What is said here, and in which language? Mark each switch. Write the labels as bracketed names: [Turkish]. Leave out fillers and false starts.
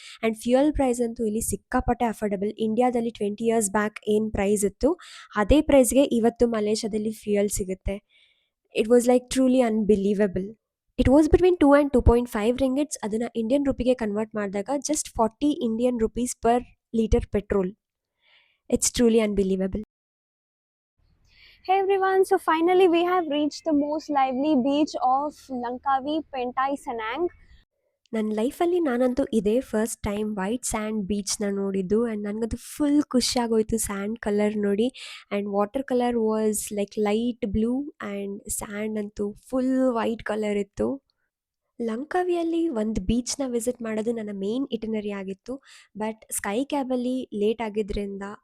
[Kannada] And fuel price ಅಂತೂ ಇಲ್ಲಿ ಸಿಕ್ಕಾಪಟ್ಟೆ ಅಫೋರ್ಡಬಲ್. ಇಂಡಿಯಾದಲ್ಲಿ 20 years ಬ್ಯಾಕ್ ಏನು ಪ್ರೈಸ್ ಇತ್ತು ಅದೇ ಪ್ರೈಸ್ಗೆ ಇವತ್ತು ಮಲೇಷ್ಯಾದಲ್ಲಿ ಫ್ಯೂಯಲ್ ಸಿಗುತ್ತೆ. [English] It was like truly unbelievable. It was between 2 and 2.5 ringgits. [Kannada] ಅದನ್ನು ಇಂಡಿಯನ್ ರುಪಿಗೆ ಕನ್ವರ್ಟ್ ಮಾಡಿದಾಗ [English] just 40 Indian rupees per litre [Kannada] petrol. [English] It's truly unbelievable. Hey everyone, so finally we have reached the most lively beach of Langkawi, Pentai, Sanang. [Kannada] ನನ್ನ ಲೈಫಲ್ಲಿ ನಾನಂತೂ ಇದೇ first time white and ಬೀಚ್ನ ನೋಡಿದ್ದು and ನನಗದು full ಖುಷಿಯಾಗೋಯ್ತು and colour ನೋಡಿ. [English] and water colour was like light blue and sand [Kannada] ಅಂತೂ full white colour ಇತ್ತು. ಲಂಕಾವಿಯಲ್ಲಿ ಒಂದು ಬೀಚ್ನ ವಿಸಿಟ್ ಮಾಡೋದು ನನ್ನ ಮೇನ್ ಇಟಿನರಿ ಆಗಿತ್ತು, ಬಟ್ ಸ್ಕೈ ಕ್ಯಾಬಲ್ಲಿ ಲೇಟ್ ಆಗಿದ್ದರಿಂದ